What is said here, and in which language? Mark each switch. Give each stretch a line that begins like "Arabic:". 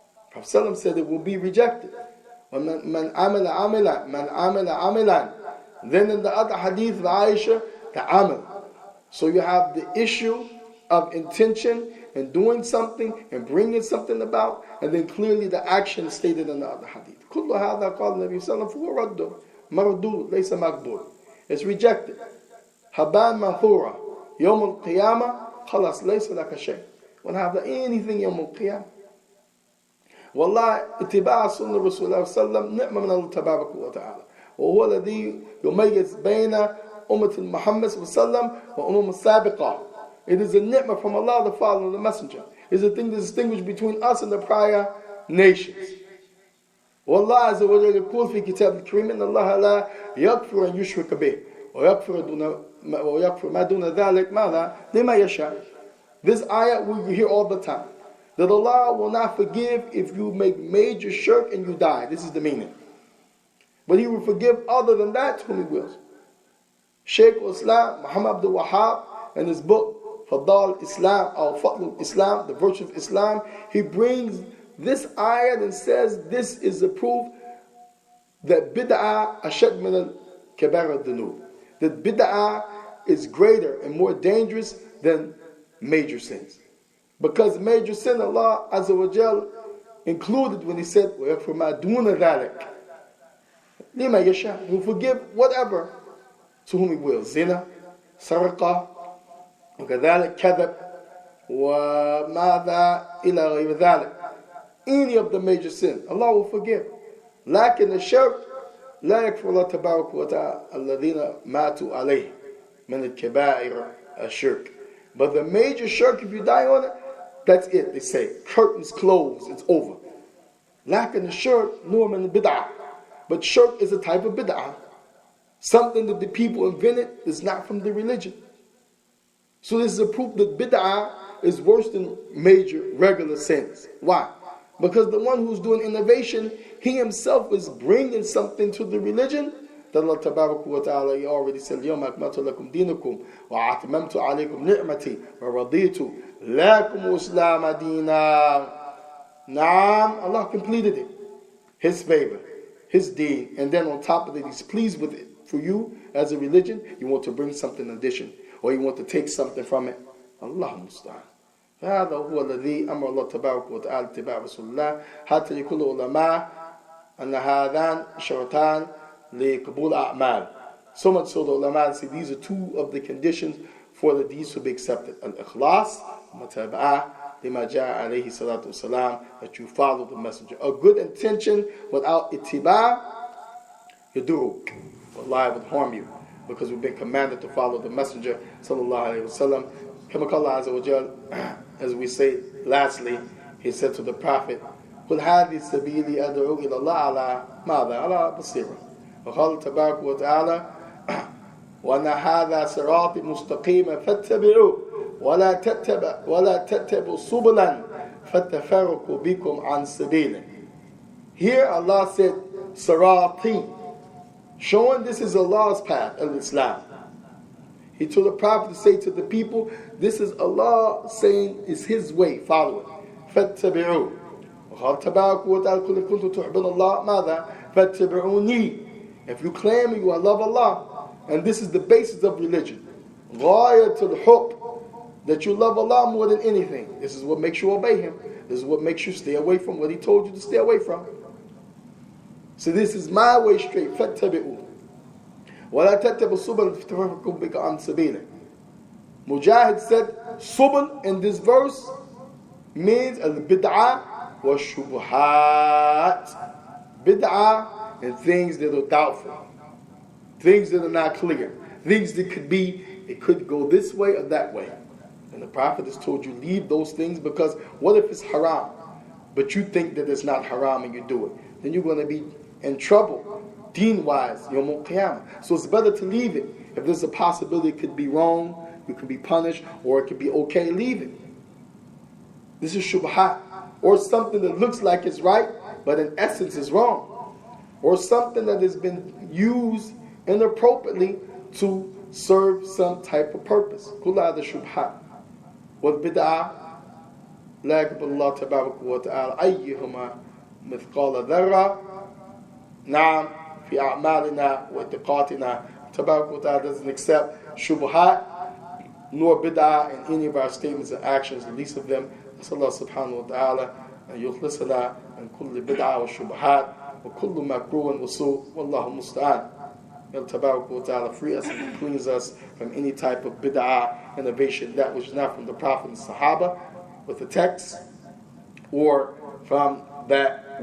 English: Prophet said it will be rejected.
Arabic: Man amila amilan.
English: Then in the other hadith of Aisha, the amal. So you have the issue of intention and doing something and bringing something about, and then clearly the action stated in the other hadith.
Arabic: كل هذا قال النبي صلى الله عليه وسلم فهو رد مردود ليس مقبول.
English: It's rejected.
Arabic: هبان منثورا يوم القيامة خلاص ليس لك شيء.
English: Won't have anything
Arabic: يوم القيامة. والله اتباع سنة رسول الله صلى الله عليه وسلم نعمة من الله تبارك وتعالى. وهو الذي يميز بين أمة محمد صلى الله عليه وسلم وأمم السابقة.
English: It is a ni'mah from Allah, the Father, and the Messenger. It is a thing that distinguishes between us and the prior nations.
Arabic: والله عز وجل يقول في كتاب الكريم إن الله لا يغفر أن يشرك به ويغفر ما دون ذلك ماذا لما يشاء.
English: This ayah we hear all the time, that Allah will not forgive if you make major shirk and you die. This is the meaning. But He will forgive other than that to whom He wills. Shaykh al-Islam Muhammad Abdul Wahhab, in his book Fadal Islam or Fadl Islam, the virtue of Islam, he brings this ayah and says this is the proof that
Arabic: bid'ah ashad min al-kabair al-dhunub,
English: that bid'ah is greater and more dangerous than major sins. Because major sin, Allah Azza wa Jal included when He said
Arabic: وَيَغْفِرْ مَا دُونَ ذَلِكَ لِمَا يَشَاءُ.
English: He will forgive whatever to whom He wills.
Arabic: Zina, sarqa, وكذلك كذب وماذا إلى غير ذلك.
English: Any of the major sins, Allah will forgive.
Arabic: لكن الشرك لا يكفر الله تبارك وتعالى الذين ماتوا عليه من الكبائر الشرك.
English: But the major shirk, if you die on it, that's it. They say curtains closed, it's over.
Arabic: لكن الشرك نوع من البدعة.
English: But shirk is a type of bid'ah, something that the people invented is not from the religion. So this is a proof that bid'ah is worse than major regular sins. Why? Because the one who's doing innovation, he himself is bringing something to the religion that Allah Tabarak wa Ta'ala already said,
Arabic: اليوم أكملت لكم دينكم وأتممت عليكم نعمتي ورضيت لكم الإسلام دينا.
English: Naam, Allah completed it. His favor, His deed, and then on top of it, He's pleased with it. For you, as a religion, you want to bring something in addition, or you want to take something from it.
Arabic: Allah musta'an. هذا هو الذي أمر الله تبارك وتعالى اتباع رسول الله حتى يقول العلماء أن هذان شرطان لقبول أعمال.
English: So much so the ulama say these are two of the conditions for the deeds to be accepted.
Arabic: Al-ikhlas, mutaba'ah, lima ja'a alayhi salatu wasalam,
English: that you follow the messenger. A good intention without
Arabic: ittiba' yaduruk.
English: Wallahi would harm you, because we've been commanded to follow the messenger sallallahu alayhi wasallam.
Arabic: Kama qala azza wa jal,
English: as we say lastly, he said to the prophet,
Arabic: قل هذه سبيلي أدعو إلى الله على ماذا؟ على بصيرة. وقال تبارك وتعالى وأن هذا صراطي مستقيما فاتبعوه ولا تتبعوا سبلا فتفرق بكم عن سبيله.
English: Here Allah said Sirati, showing this is Allah's path of Islam. He told the Prophet to say to the people, this is Allah saying is His way, follow it.
Arabic: فاتبعوه. وقال تبارك وتعالى قل إن كنتم تحبون الله ماذا؟ فاتبعوني.
English: If you claim you love Allah, and this is the basis of religion,
Arabic: غاية الحب,
English: that you love Allah more than anything. This is what makes you obey Him. This is what makes you stay away from what He told you to stay away from. So this is my way straight.
Arabic: فاتبعوا ولا تتبعوا السبل فتفرقكم بك عن سبيله.
English: Mujahid said subul in this verse means
Arabic: al-bid'ah wa shubuhat.
English: Bid'ah and things that are doubtful, things that are not clear, things that could be, it could go this way or that way. And the Prophet has told you, leave those things, because what if it's haram, but you think that it's not haram and you do it? Then you're going to be in trouble, deen-wise, Yawm al-Qiyamah. So it's better to leave it. If there's a possibility it could be wrong, you could be punished, or it could be okay, leave it. This is shubhat, or something that looks like it's right, but in essence is wrong. Or something that has been used inappropriately to serve some type of purpose.
Arabic: كل هذا شبهات. والبدعة لا يقبل الله تبارك وتعالى أيهما مثقال ذرة. نعم في أعمالنا واعتقادنا. تبارك وتعالى
English: doesn't accept shubhat nor bid'ah in any of our statements and actions, the least of them.
Arabic: نسأل الله سبحانه وتعالى أن يخلصنا من كل بدعة والشبهات وكل مكروه وسوء والله المستعان.
English: May Allah Tabarak wa Ta'ala free us and cleanse us from any type of bid'ah, innovation, that which is not from the Prophet and Sahaba with the text, or from that which is from doubtful matters, unclear matters.
Arabic: Wallahu musta'an.